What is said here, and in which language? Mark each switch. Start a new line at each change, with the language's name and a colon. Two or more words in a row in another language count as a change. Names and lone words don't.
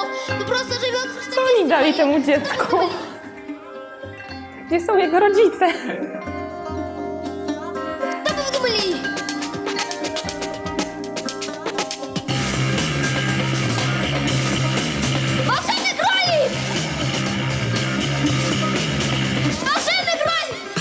Russian: Ну просто живет...
Polish: Co oni dali temu dziecku? Gdzie są jego rodzice?
Russian: Что бы вы думали? Волшебный кролик! Волшебный кролик!